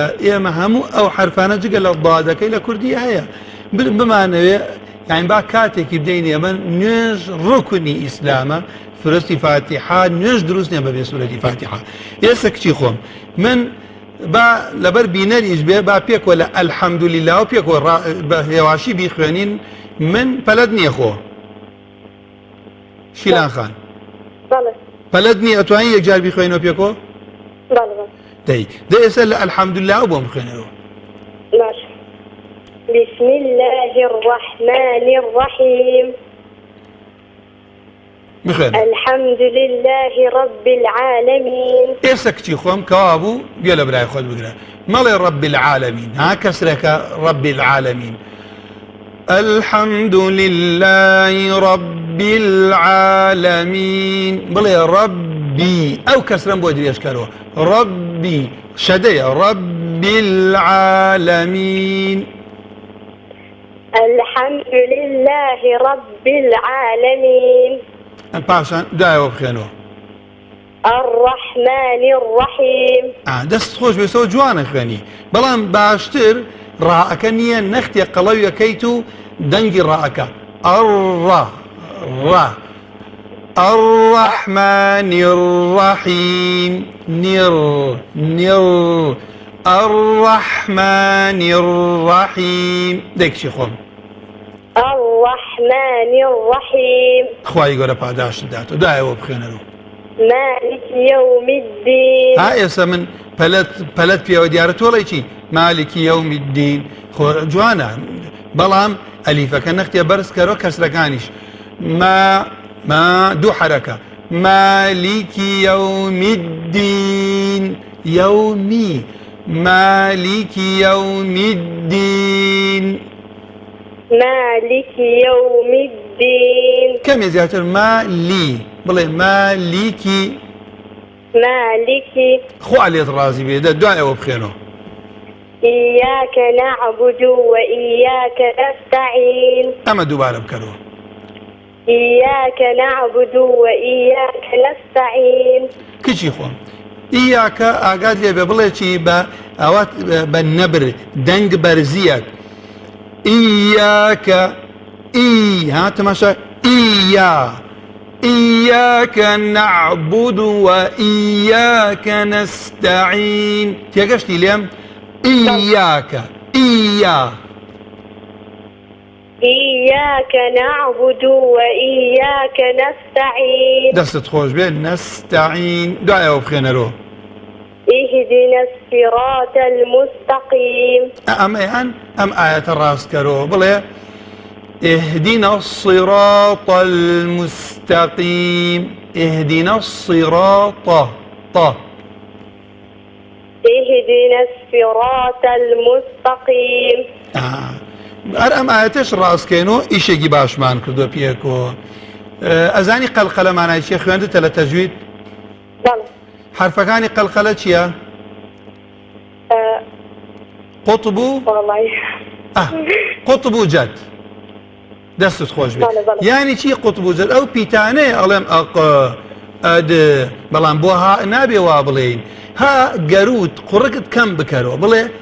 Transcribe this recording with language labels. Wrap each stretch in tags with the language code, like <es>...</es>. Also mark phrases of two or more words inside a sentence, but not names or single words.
<ckb>ئێمە هەموو ئەو حرفانە جگە لە ضادەکەی لە کوردی هەیە بمانەوێ یعنی با کاتێکی بدەین ئێمە نوێژ ڕوکنی ئیسلامە سوورەتی فاتحە نوێژ دروست نیە بەبێ سوورەتی فاتحە ئێستا کچی خۆم من با لەبەر بینەریش بێ با پێکوە لە ئەلحەمدولیلا و پێکوە بە هێواشی بیخوێنین من پەلەت نییە خۆ شیلان خان بەڵێ پەلەت نییە ئەتوانی یەکجار بیخوێنەوە پێکۆ بەڵێ دەی ئێستا لە ئەلحەمدولیلا بۆم بخوێنەوە</ckb> <ar>باش بسم الله الرحمن الرحيم</ar> <ckb>بخێن</ckb> <ar>الحمد لله رب العالمين</ar> <ckb>ئێستا کچی خۆم کەوا بوو گوێ لە برای خۆت بگرە مەڵێ</ckb> <ar>رب العالمين</ar> <ckb>ها کەسرەکە</ckb> <ar>رب العالمين الحمد لله رب العالمين</ar> <ckb>بڵێ ربي ئەو کەسرم بۆ درێژکەرەوە ربي شەدەیە</ckb> <ar>رب العالمين الحمد لله رب العالمين</ar> <ckb>پاشان دایەوە بخێنەوە</ckb> <ar>الرحمن الرحيم</ar> <ckb>دەست خۆش بێسەوە جوانە خوێنی بەڵام باشتر ڕائەکە نییە نەختێ قەڵەویەکەیت و دەنگی ڕائەکە</ckb> <ar>الرحمن الرحيم</ar> <ckb>نر</ckb> <ar>الرحمن الرحيم</ar> <ckb>دێکشی خۆم</ckb> <ar>الرحمن الرحيم</ar> <ckb>خوای گەورە پاداشت داتەوە دایەوە بخێنەوە</ckb> <ar>مالك يوم الدين</ar> <ckb>ها ئێستا من پەلەت پێوە دیارە تۆڵی چی</ckb> <ar>مالکی یەومی الدین</ar> <ckb>جوانە بەڵام ئەلیفەکە نەختێ بەرز کەرەوە کەسرەکانیش ما دوو حرەکە</ckb> <ar>مالکی یەومی الدین یەومی مالکی یەومی الدین مالك يوم الدين</ar> <ckb>کەمێ زیاتر مالی بڵێ مالیکی</ckb> <ar>مالك</ar> <ckb>خوا لێت ڕازی بێ دوایەوە بخێنەوە</ckb> <ar>إياك نعبد وإياك نستعين</ar> <ckb>ئەمە دووبارە بکەرەوە</ckb> <ar>إياك نعبد وإياك نستعين</ar> <ckb>کچی خۆم ئیاکە ئاگات لێ بێ بڵێ چی بە ئەوات بە نەبر دەنگ بەرزیەک ئیاکە ها تەماشا</ckb> <ar>إياك نعبد وإياك نستعين</ar> <ckb>تێگەشتی لێم إياك</ckb> <ar>إياك نعبد وإياك نستعين</ar> <ckb>دەستت خۆش بێ نستعين دوایەوە بخێنەرەوە</ckb> <ar>اهدنا الصراط المستقيم</ar> <ckb>ئەم ئاەتە ڕاستکەرەوە بڵێ</ckb> <ar>اهدنا الصراط المستقيم اهدنا الصراط اهدنا الصراط المستقيم</ar> <ckb>هەر ئەم ئاەتەش ڕاستکەینەوە ئیشێکی باشمان کردو پێکەوە ئەزانی قەلقەلەمانای چیە خوێندتە لە تەجوید بەڵێ حرفەکانی قەلقەلە چییە قوتب و والله قوتب و جەد دەستت خۆش بێت یانی چی قوتب و جەد ئەو پیتانەیە ئەڵێم بەڵام بۆ ها نابێ وا بڵێین ها گەروت قوڕکت کەم بکەرەوە بڵێ</ckb>